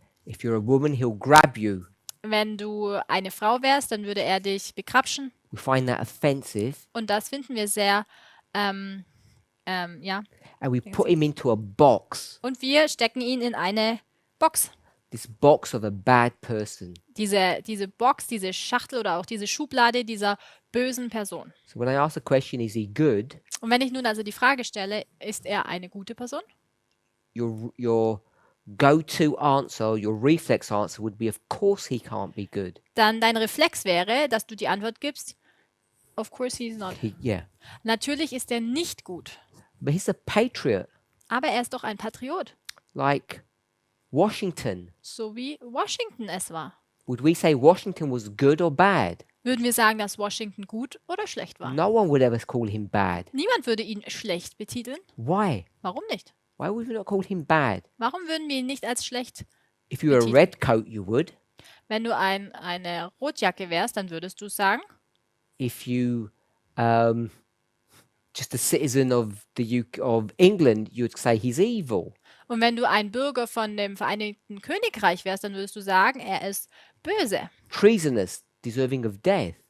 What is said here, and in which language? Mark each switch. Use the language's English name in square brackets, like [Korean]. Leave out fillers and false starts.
[English] If you're a woman, he'll grab you. [German] Wenn du eine Frau wärst, dann würde er dich begrapschen. [English] We find that offensive, [German] Und das finden wir sehr, ja. [English] and we put him into a box. [German] Und wir stecken ihn in eine Box. [English] This box of a bad person. [German] Diese Box, diese Schachtel oder auch diese Schublade dieser bösen Person. [English] So when I ask the question, is he good? [German] Und wenn ich nun also die Frage stelle, ist er eine gute Person? [English] Your go-to answer, your reflex answer would be, of course he can't be good. [German] Dann dein Reflex wäre, dass du die Antwort gibst, [English] of course he's not. Yeah. [German] Natürlich ist er nicht gut, [English] But he's a patriot, [German] aber er ist doch ein Patriot, [English] like Washington. [German] so wie Washington es war. [English] Would we say Washington was good or bad? [German] Würden wir sagen, dass Washington gut oder schlecht war? [English] No one would ever call him bad. [German] Niemand würde ihn schlecht betiteln. [English] Why? [German] Warum nicht? [English] Why would we not call him bad? [German] Warum würden wir ihn nicht als schlecht? [English] If you were a [German] Betiteln. [English] red coat, you would. [German] Wenn du eine Rotjacke wärst, dann würdest du sagen, [English] If you just a citizen of of England, you'd say he's evil. [German] und wenn du ein Bürger von dem Vereinigten Königreich wärst, dann würdest du sagen, er ist böse. [English] Treasonous, deserving of death.